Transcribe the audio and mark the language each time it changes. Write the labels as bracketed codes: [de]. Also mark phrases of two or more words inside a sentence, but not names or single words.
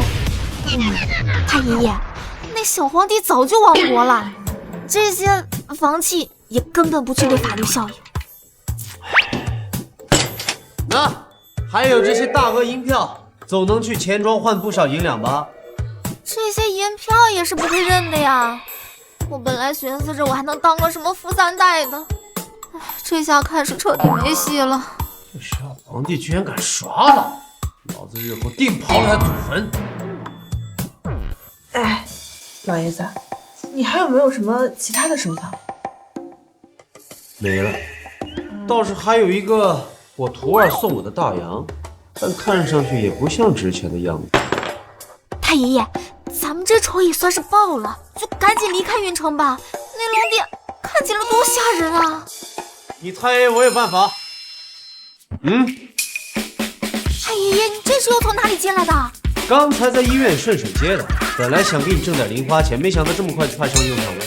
[zh] 太爺爺，那小皇帝早就亡國了，這些房契也根本不具備法律效應。那還有這些大額銀票，總能去錢莊換不少銀兩吧？這些銀票也是不會認的呀。我本來尋思着我還能當個什麼富三代的，這下看是徹底沒戲了。這小皇帝居然敢耍老，老子日後定刨了他祖墳！哎，老爺子，你還有沒有什麼其他的收藏？沒了，倒是還有一個我徒兒送我的大洋，但看上去也不像值錢的样子。太爺爺，咱们这仇也算是報了，就趕緊離開雲城吧。那龍殿看起來多嚇人啊！你太爺我有辦法。太爺爺，你這是又從哪裡進來的？剛才在醫院順手接的，本來想給你掙點零花錢，沒想到這麼快就派上用場了。